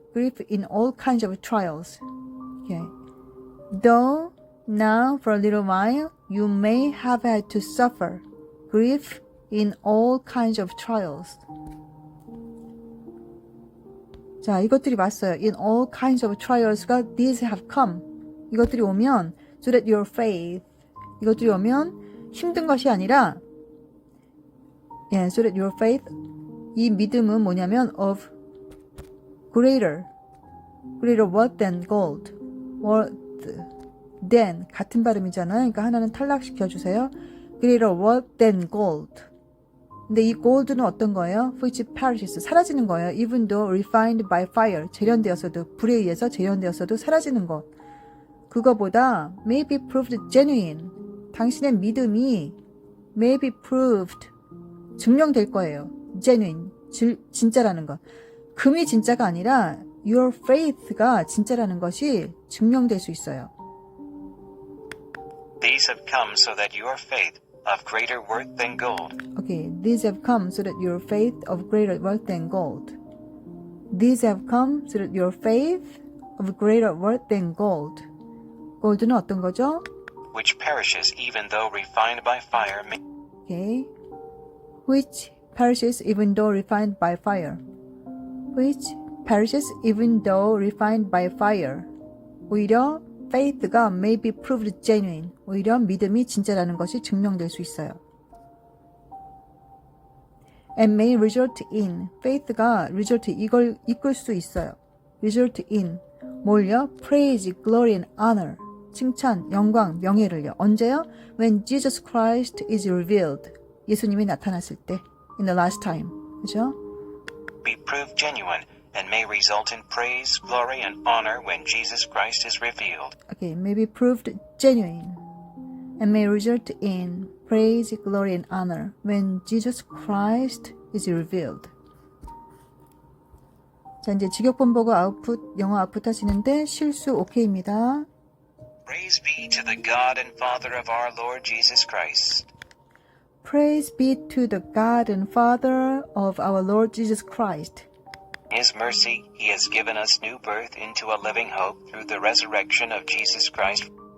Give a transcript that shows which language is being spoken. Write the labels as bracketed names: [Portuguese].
[English] grief in all kinds of trials. Okay. Though now for a little while you may have had to suffer grief in all kinds of trials. [Korean] 자, 이것들이 맞어요. [English] In all kinds of trials가 these have come. [Korean] 이것들이 오면 [English] so that your faith. [Korean] 이것들이 오면 힘든 것이 아니라 [English] so that your faith. [Korean] 이 믿음은 뭐냐면 [English] of greater what than gold. [Korean] what than 같은 발음이잖아요. 그러니까 하나는 탈락시켜 주세요. [English] greater what than gold. [Korean] 근데 이 gold는 어떤 거예요? [English] which perishes [Korean] 사라지는 거예요. [English] even though refined by fire [Korean] 재련되었어도 불에 의해서 재련되었어도 사라지는 것. 그거보다 [English] may be proved genuine. [Korean] 당신의 믿음이 [English] may be proved [Korean] 증명될 거예요. genuine 진짜라는 것. 금이 진짜가 아니라 [English] your faith [Korean] 가 진짜라는 것이 증명될 수 있어요. [English] These have come so that your faith of greater worth than gold. Okay, these have come so that your faith of greater worth than gold. These have come so that your faith of greater worth than gold. [Korean] gold는 어떤 거죠? [English] Which perishes even though refined by fire. Okay. Which perishes even though refined by fire. Which perishes even though refined by fire. [Korean] 오히려 faith가 [English] may be proved genuine. [Korean] 오히려 믿음이 진짜라는 것이 증명될 수 있어요. [English] And may result in. faith가 result [Korean] 이걸 이끌 수 있어요. [English] result in. [Korean] 뭘요? [English] praise, glory and honor. [Korean] 칭찬, 영광, 명예를요. 언제요? [English] When Jesus Christ is revealed. [Korean] 예수님이 나타났을 때. [English] In the last time. [Korean] 그죠? [English] Be proved genuine and may result in praise, glory, and honor when Jesus Christ is revealed. Okay, may be proved genuine and may result in praise, glory, and honor when Jesus Christ is revealed. [Korean] 자, 이제 직역본보고 아웃풋, 영어 아웃풋 하시는데 실수 오케이입니다. [English] Praise be to the God and Father of our Lord Jesus Christ. Praise be to the God and Father of our Lord Jesus Christ. In His mercy, He has given us new birth into a living hope through the resurrection of Jesus Christ.